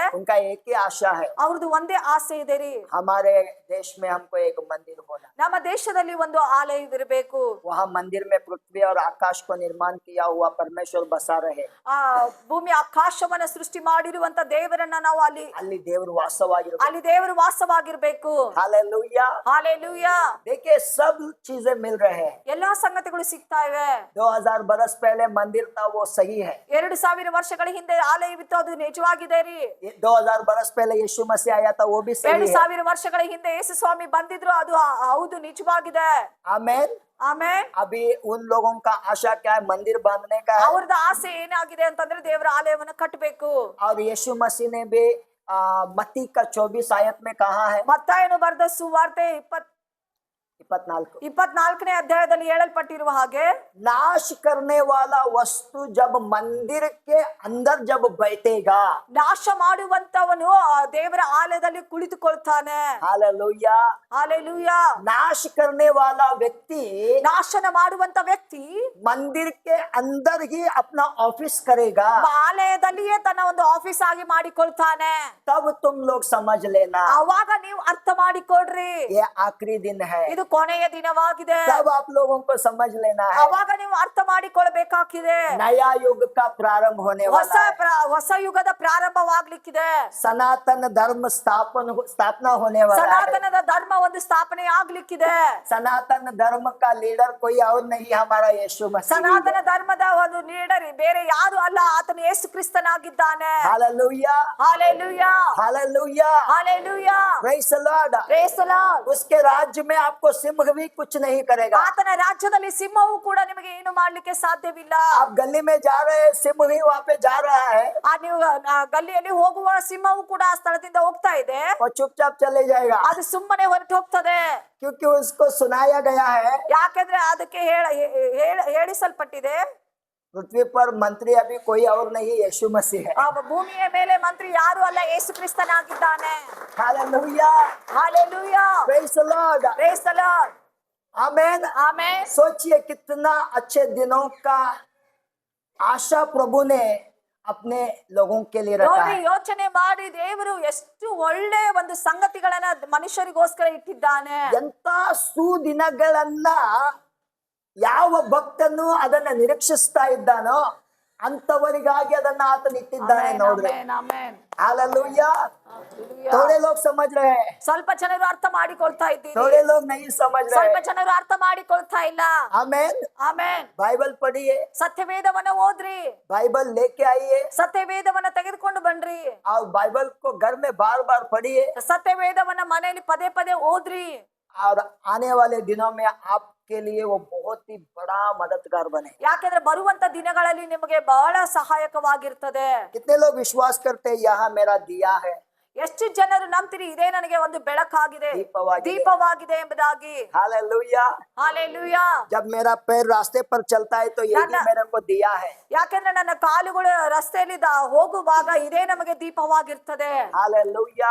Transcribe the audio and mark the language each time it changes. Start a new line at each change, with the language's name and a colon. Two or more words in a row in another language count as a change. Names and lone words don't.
Hindi: उनका एक ही आशा है,
Kannada: ಅವ್ರದ್ದು ಒಂದೇ ಆಸೆ ಇದೆ ರೀ,
Hindi: हमारे देश में हमको एक मंदिर होना।
Kannada: ನಮ್ಮ ದೇಶದಲ್ಲಿ ಒಂದು ಆಲಯವಿರಬೇಕು।
Hindi: वहाँ मंदिर में पृथ्वी और आकाश को निर्माण किया हुआ परमेश्वर बसा रहे।
Kannada: ಆ ಭೂಮಿ ಆಕಾಶವನ್ನ ಸೃಷ್ಟಿ ಮಾಡಿರುವಂತ ದೇವರನ್ನ ನಾವು ಅಲ್ಲಿ ದೇವರು ವಾಸವಾಗಿರಬೇಕು, ಅಲ್ಲಿ ದೇವರು ವಾಸವಾಗಿರಬೇಕು।
Hindi: हालेलुया। हालेलुया। देखिए सब चीजें मिल रहे हैं।
Kannada: ಎಲ್ಲಾ ಸಂಗತಿಗಳು ಸಿಗ್ತಾ ಇವೆ।
Hindi: 2000 बरस पहले मंदिर था वो सही है।
Kannada: 2000 ವರ್ಷಗಳ ಹಿಂದೆ ಆಲಯವಿತ್ತು, ಅದು ನಿಜವಾಗಿದೆ ರೀ।
Hindi: 2000 बरस पहले यीशु मसीह आया था वो भी सही है।
Kannada: 2000 ವರ್ಷಗಳ ಹಿಂದೆ ಯೇಸು ಸ್ವಾಮಿ ಬಂದಿದ್ರು, ಅದು ಹೌದು ನಿಜವಾಗಿದೆ।
Hindi: आमेन।
Kannada: ಆಮೆನ್।
Hindi: अभी उन लोगों का आशा क्या है? मंदिर बांधने का है।
Kannada: ಅವ್ರದ್ದು ಆಸೆ ಏನಾಗಿದೆ ಅಂತಂದ್ರೆ ದೇವರ ಆಲಯವನ್ನು ಕಟ್ಟಬೇಕು।
Hindi: और यीशु मसीह ने भी मत्ती का 24 आयत में कहा है,
Kannada: ಮತ್ತಾಯನು ಬರೆದ ಸುವಾರ್ತೆ 24 ಅಧ್ಯಾಯದಲ್ಲಿ ಹೇಳಲ್ಪಟ್ಟಿರುವ ಹಾಗೆ,
Hindi: नाश करने वाला वस्तु जब मंदिर के अंदर जब बैठेगा,
Kannada: ನಾಶ ಮಾಡುವಂತವನು ದೇವರ ಆಲಯದಲ್ಲಿ ಕುಳಿತುಕೊಳ್ತಾನೆ।
Hindi: हालेलुया। हालेलुया। नाश करने वाला व्यक्ति
Kannada: ನಾಶನ ಮಾಡುವಂತ ವ್ಯಕ್ತಿ
Hindi: मंदिर के अंदर ही अपना ऑफिस करेगा,
Kannada: ಆಲಯದಲ್ಲಿಯೇ ತನ್ನ ಒಂದು ಆಫೀಸ್ ಆಗಿ ಮಾಡಿಕೊಳ್ತಾನೆ।
Hindi: तब तुम लोग समझ लेना
Kannada: ಅವಾಗ ನೀವು ಅರ್ಥ ಮಾಡಿಕೊಡ್ರಿ,
Hindi: ये आखिरी दिन है।
Kannada: ಇದು ಕೊನೆಯ ದಿನವಾಗಿದೆ।
Hindi: तब आप लोगों को समझ लेना है
Kannada: ಅವಾಗ ನೀವು ಅರ್ಥ ಮಾಡಿಕೊಳ್ಬೇಕಾಗಿದೆ,
Hindi: नया युग का प्रारंभ होने वाला है।
Kannada: ಹೊಸ ಯುಗದ ಪ್ರಾರಂಭವಾಗ್ಲಿಕ್ಕಿದೆ।
Hindi: सनातन धर्म स्थापना होने वाला है।
Kannada: ಸನಾತನದ ಧರ್ಮ ಒಂದು ಸ್ಥಾಪನೆ ಆಗ್ಲಿಕ್ಕಿದೆ।
Hindi: सनातन धर्म का लीडर कोई और नहीं, हमारा यीशु मसीह।
Kannada: ಸನಾತನ ಧರ್ಮದ ಒಂದು ಲೀಡರ್ ಬೇರೆ ಯಾರು ಅಲ್ಲ, ಆತನು ಯೇಸು ಕ್ರಿಸ್ತನಾಗಿದ್ದಾನೆ।
Hindi: हालेलुया। हालेलुया। हालेलुया। हालेलुया।
English: Praise the Lord. Praise the Lord.
Hindi: उसके राज्य में आपको सिंह भी कुछ नहीं करेगा।
Kannada: ಆತನ ರಾಜ್ಯದಲ್ಲಿ ಸಿಂಹವು ಕೂಡ ನಿಮಗೆ ಏನು ಮಾಡ್ಲಿಕ್ಕೆ ಸಾಧ್ಯವಿಲ್ಲ।
Hindi: आप गली में जा रहे हैं, सिंह भी वहाँ पे जा रहा है,
Kannada: ನೀವು ಗಲ್ಲಿಯಲ್ಲಿ ಹೋಗುವ ಸಿಂಹವು ಕೂಡ ಆ ಸ್ಥಳದಿಂದ ಹೋಗ್ತಾ ಇದೆ,
Hindi: और चुपचाप चले जाएगा,
Kannada: ಅದು ಸುಮ್ಮನೆ ಹೊರಟು ಹೋಗ್ತದೆ।
Hindi: क्योंकि उसको सुनाया गया है
Kannada: ಯಾಕೆಂದ್ರೆ ಅದಕ್ಕೆ ಹೇಳಿಸಲ್ಪಟ್ಟಿದೆ,
Hindi: पृथ्वी पर मंत्री अभी कोई और नहीं, यीशु मसीह है।
Kannada: ಭೂಮಿಯ ಮೇಲೆ ಮಂತ್ರಿ ಯಾರು ಅಲ್ಲ, ಯೇಸು ಕ್ರಿಸ್ತನಾಗಿದ್ದಾನೆ।
Hindi: हालेलुया। हालेलुया।
English: Praise the Lord. Praise the Lord.
Hindi: आमेन। आमेन। सोचिए कितना अच्छे दिनों का आशा प्रभु ने अपने लोगों के लिए रखा
Kannada: ನೋಡಿ
Hindi: है।
Kannada: ಯೋಚನೆ ಮಾಡಿ ದೇವರು ಎಷ್ಟು ಒಳ್ಳೆ ಒಂದು ಸಂಗತಿಗಳನ್ನ ಮನುಷ್ಯರಿಗೋಸ್ಕರ ಇಟ್ಟಿದ್ದಾನೆ. ಎಂತ ಸುದಿನಗಳನ್ನ ಯಾವ ಭಕ್ತನು ಅದನ್ನ ನಿರೀಕ್ಷಿಸ್ತಾ ಇದ್ದಾನೋ ಅಂತವರಿಗಾಗಿ ಅದನ್ನ ಆತನ ಇಟ್ಟಿದ್ದಾನೆ ಆಮೆನ್, ನೋಡ್ರಿ. ಆಮೆನ್, ಆಮೆನ್.
Hindi: हालेलुया। Hallelujah. थोड़े लोग समझ रहे हैं,
Kannada: ಸ್ವಲ್ಪ ಜನರು ಅರ್ಥ ಮಾಡಿಕೊಳ್ತಾ ಇದ್ದೀರಿ,
Hindi: थोड़े लोग नहीं समझ रहे
Kannada: ಸ್ವಲ್ಪ
Hindi: हैं।
Kannada: ಜನರು ಅರ್ಥ ಮಾಡಿಕೊಳ್ತಾ ಇಲ್ಲ.
Hindi: आमेन।
Kannada: ಆಮೆನ್.
Hindi: बाइबल पढ़िए,
Kannada: ಸತ್ಯವೇದವನ್ನ ಓದ್ರಿ,
Hindi: बाइबल लेके आइए
Kannada: ಸತ್ಯವೇದವನ್ನ ತೆಗೆದುಕೊಂಡು ಬನ್ರಿ,
Hindi: और बाइबल को घर में बार बार पढ़िए
Kannada: ಸತ್ಯವೇದವನ್ನ ಮನೆಯಲ್ಲಿ ಪದೇ ಪದೇ ಓದ್ರಿ.
Hindi: और आने वाले दिनों में आपके लिए वो बहुत ही बड़ा मददगार बने।
Kannada: ಯಾಕೆಂದ್ರೆ ಬರುವಂತ ದಿನಗಳಲ್ಲಿ ನಿಮಗೆ ಬಹಳ ಸಹಾಯಕವಾಗಿರ್ತದೆ.
Hindi: कितने लोग विश्वास करते हैं यहाँ मेरा दिया है,
Kannada: ಎಷ್ಟು ಜನರು ನಂಬ್ತೀರಿ ಇದೇ ನನಗೆ ಒಂದು ಬೆಳಕಾಗಿದೆ, ದೀಪವಾಗಿದೆ. ದೀಪವಾಗಿದೆ ಎಂಬುದಾಗಿ.
Hindi: हालेलुया।
Kannada: ಹಾಲೆಲೂಯಾ.
Hindi: जब मेरा पैर रास्ते पर चलता है तो ये भी मेरे को दिया है।
Kannada: ಯಾಕೆಂದ್ರೆ ನನ್ನ ಕಾಲುಗಳು ರಸ್ತೆಯಲ್ಲಿ ಹೋಗುವಾಗ ಇದೇ ನಮಗೆ ದೀಪವಾಗಿರ್ತದೆ.
Hindi: हालेलुया।